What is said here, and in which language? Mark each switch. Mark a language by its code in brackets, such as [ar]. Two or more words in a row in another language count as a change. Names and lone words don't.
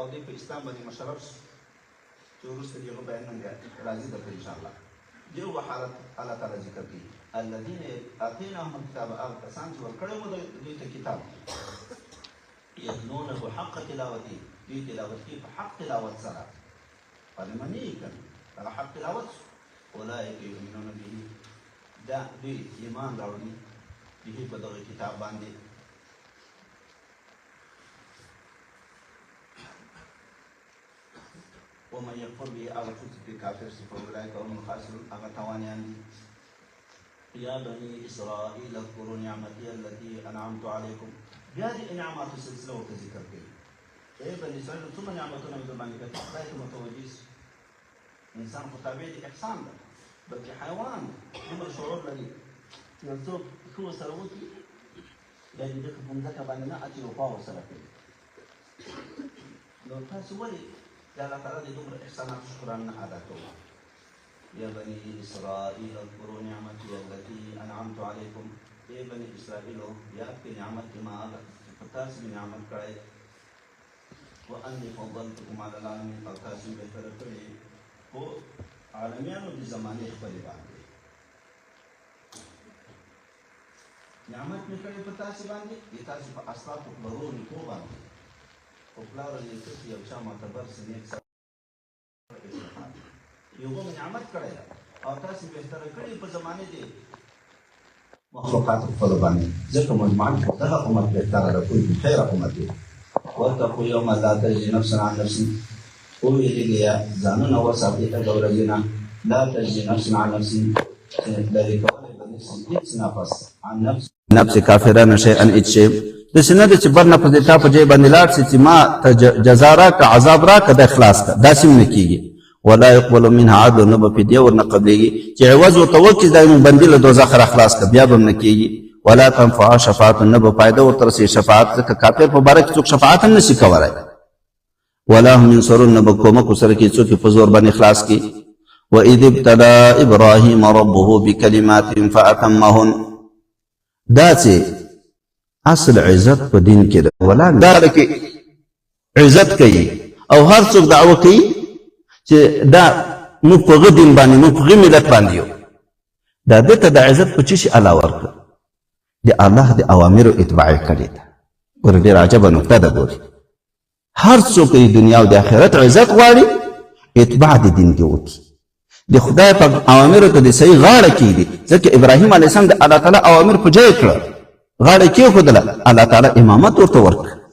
[ps] دوی په اسلام باندې مشرف شو چې وروسته د هغه بیان نن راځي درته انشاءالله د یو حالت الله تعالی ذکر کوي [ar] الذین آتیناهم الکتاب [ps] هغه کسان چې ورکړی مو دوی ته کتاب [ar] یتلونه حق تلاوته [ps] دوی تلاوت کوي په حق تلاوت سره فلمنې کوي هغه حق تلاوت [ar] اولئک یؤمنون به [ps] دا دوی ایمان راوړي به په دغه کتاب باندې [ar] ومن يكفر به [ps] هغه څوک چې کافر شي [ar] فاولئک هم الخاسرون [ps] هغه تاوانیان دي [ar] یا بني اسرائیل اذکروا نعمتي التي انعمت علیکم [ps] بیا د انعاماتو سلسله ورته ذکر کوي ای بني اسرائیل څومره نعمتونه مې در باندې کړي خدای ته متوجه شي انسان خو تابع د احسان ده بلکې حیوان دومره شعور لري یو څوک ښه ورسره وکړي بیا د ده په مځکه باندې نه اچي وفا ورسره کوي نو تاسو ولې د الله تعالی د دومره احساناتو شکرانه ادا کوو [ar] یا بني اسرائیل اذکروا نعمتي التي انعمت علیکم [ps] ای بني اسرائیلو یاد کړئ نعمت چې ما هغه په تاسو مې نعمت کړی [ar] وانی فضلتکم علی العالمین [ps] او تاسو مې بهتره کړي په عالمیانو د زمانې خپلې باندې نعمت مې کړی په تاسو باندې د تاسو په اسلافو پلرو نیکو باندې خو پلار یې چې یو چا معتبر سي نیک سړی یو به نعمت کړی ده او تاسې بهتره کړي په زمانې دې مخلوقات خپلو باندې ځکه مجموعاً دغه امت بهتره ده کوئی خیر امت دی [ar] واتقوا یوما لا تجزي نفس عن نفس [ps] وویلېږه ځانونه وساتئ هغه ورځې نه [ar] لا تجزي نفس عن نفس [ps] لرې کولی به نشي هېڅ [ar] نفس عن نفس [ps] کافرانه شیئا هېڅ شی داسې نه ده چې بر نفس د تا په ځای باندې لاړ شي چې ما ته جزا راکړه عذاب راکړه دا خلاص کړه داسې هم نه کېږي [ar] ولا يقبل منها عدل [ps] نه به فدیه ورنه قبلېږي چې عوض ورته وکړي دا نو بندي له دوزخ را خلاص کړه بیا به هم نه کېږي [ar] ولا تنفعها شفاعت [ps] نه به فایده ورته رسوي شفاعت ځکه کافر په باره کې څوک شفاعت هم نشي کولی [ar] ولا هم ينصرون [ps] نه به کومک ورسره کوي څوک یې په زور باندې خلاص کړي [ar] وإذ ابتلى إبراهيم ربه بكلمات فأتمهن [ps] دا چې اصل عزت په دین کې ده ولا دا کې عزت کوي او هر څوک دعوه کوي چې دا موږ په غه دین باندې موږ په غه ملت باندې یو دا ده ته د عزت په څه شي الله ورکړه د الله د اوامرو اتباع یې کړې ده ګوره ډېره عجبه نکته ده ګورې هر څوک د دنیا او د آخرت عزت غواړي اتباع د دین کې وکړي د خدای په اوامرو ته د صحیح غاړه کېږدي ځکه ابراهیم [ar] علیه السلام [ps] د الله تعالی اوامر په ځای کړه غاړه کېښودله الله تعالی امامت ورته ورکړه